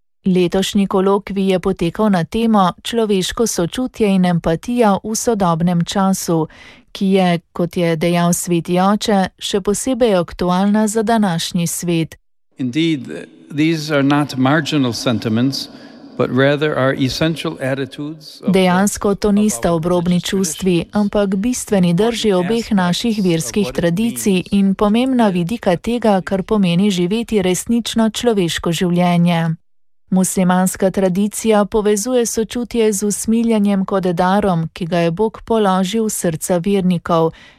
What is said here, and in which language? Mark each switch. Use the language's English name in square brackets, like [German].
[Slovenian] Letošnji kolokvij je potekal na temo Človeško sočutje in empatija v sodobnem času, ki je, kot je dejal Sveti Oče, še posebej aktualna za današnji svet. [English] Indeed, these are not marginal sentiments, but rather are essential attitudes. [Slovenian] Dejansko to nista obrobni čustvi, ampak bistveni drži obeh naših verskih tradicij in pomembna vidika tega, kar pomeni živeti resnično človeško življenje. Muslimanska tradicija povezuje sočutje z usmiljanjem kot darom, ki ga je Bog položil v srca vernikov.